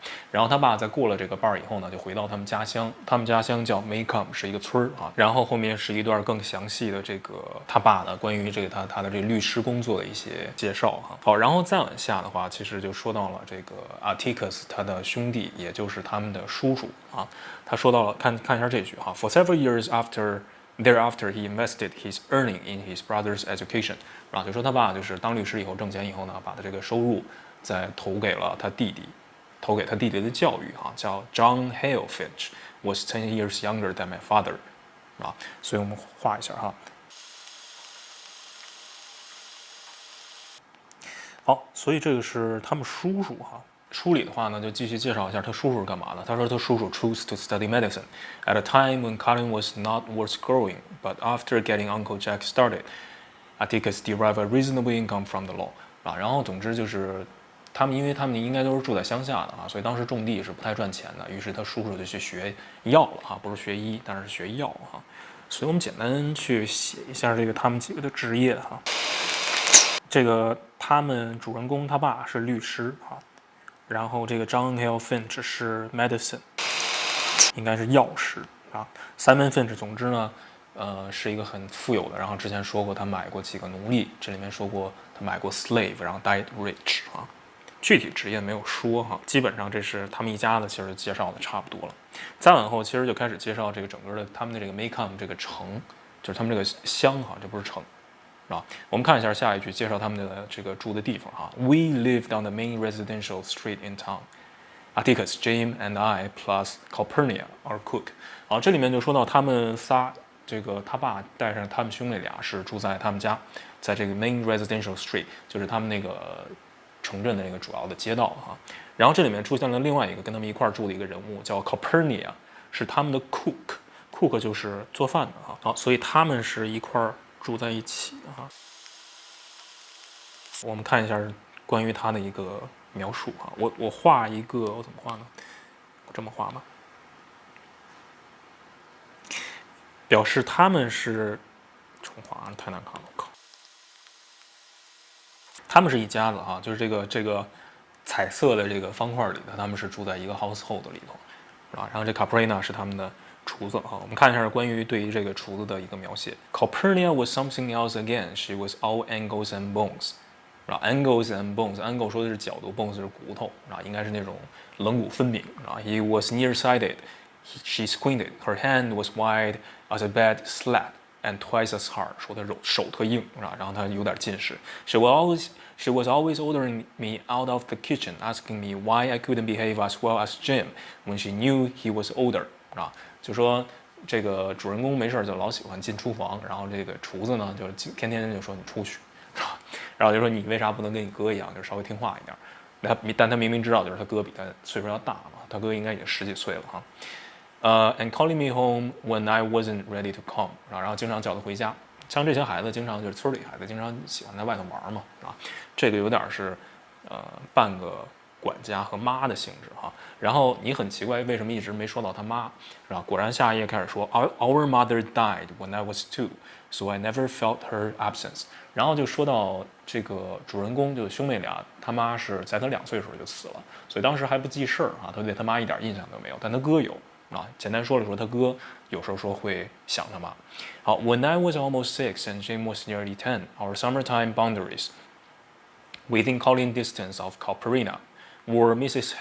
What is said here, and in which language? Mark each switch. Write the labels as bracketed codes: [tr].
[zh] 然后他爸在过了这个 bar 以后呢，就回到他们家乡，他们家乡叫 Macomb， 是一个村然后后面是一段更详细的这个他爸呢关于这个他的这个律师工作的一些介绍好，然后再往下的话，其实就说到了这个 Atticus 他的兄弟，也就是他们的叔叔他说到了看一下这句 [en] For several years Thereafter, he invested his earning in his brother's education。 [zh] 就说他爸就是当律师以后挣钱以后呢，把他这个收入再投给他弟弟的教育叫 [en] John Hale Finch was 10 years younger than my father。 [zh] 所以我们画一下好，所以这个是他们叔叔书里的话呢，就继续介绍一下他叔叔是干嘛的。他说他叔叔 [en] chose to study medicine at a time when cotton was not worth growing, but after getting Uncle Jack started, Atticus derived a reasonable income from the law。 [zh] 然后总之就是因为他们应该都是住在乡下的所以当时种地是不太赚钱的。于是他叔叔就去学药了不是学医，但是学药所以我们简单去写一下这个他们几个的职业这个他们主人公他爸是律师然后这个 John Hale Finch 是 medicine， 应该是药师Simon Finch 总之呢是一个很富有的，然后之前说过他买过几个奴隶，这里面说过他买过 slave， 然后 [en] died rich [zh] 啊，具体职业没有说哈，基本上这是他们一家的，其实介绍的差不多了。再往后，其实就开始介绍这个整个的他们的这个 Maycomb 这个城，就是他们这个乡哈，这不是城。啊，我们看一下下一句，介绍他们的这个住的地方哈。 [en] We lived on the main residential street in town. Atticus, Jim, and I, plus Calpurnia, our cook. [zh] 啊，这里面就说到他们仨，这个他爸带上他们兄妹俩是住在他们家，在这个 main residential street， 就是他们那个城镇的那个主要的街道哈。然后这里面出现了另外一个跟他们一块住的一个人物，叫 Calpurnia， 是他们的 cook，cook 就是做饭的哈。好，所以他们是一块住在一起的哈。我们看一下关于他的一个描述哈。我画一个，我怎么画呢？我这么画吧，表示他们是重画，太难看了，我靠！他们是一家子哈，就是这个彩色的这个方块里的，他们是住在一个 household 里头，是吧？然后这 Calpurnia 是他们的厨子哈。我们看一下关于对于这个厨子的一个描写。 [en] Calpurnia was something else again. She was all angles and bones. [zh] 啊 ， [en] angles and bones， [zh] angle 说的是角度 ，bones 是骨头，啊，应该是那种棱骨分明，啊。 [en] He was nearsighted. She squinted. Her hand was wide as a bed slab and twice as hard. [zh] 说他手特硬，啊，然后他有点近视。 [en] She was always ordering me out of the kitchen, asking me why I couldn't behave as well as Jim when she knew he was older. [zh] 啊，就说这个主人公没事就老喜欢进厨房，然后这个厨子呢就天天就说你出去。然后就说你为啥不能跟你哥一样，就稍微听话一点？但他明明知道，就是他哥比他岁数要大嘛，他哥应该也10几岁了哈。 [en] And calling me home when I wasn't ready to come， [zh] 然后经常叫他回家。像这些孩子，经常就是村里孩子，经常喜欢在外头玩嘛，啊，这个有点是半个管家和妈的性质哈。然后你很奇怪，为什么一直没说到他妈，是吧？果然下一页开始说 [en] Our mother died when I was 2, so I never felt her absence。 [zh] 然后就说到这个主人公，就是兄妹俩，他妈是在他2岁的时候就死了，所以当时还不记事儿啊，他对他妈一点印象都没有，但他哥有啊。简单说了说，他哥有时候说会想他妈。好 [en] ，When I was almost 6 and Jim was nearly 10, our summertime boundaries within calling distance of Calpurnia were Mrs.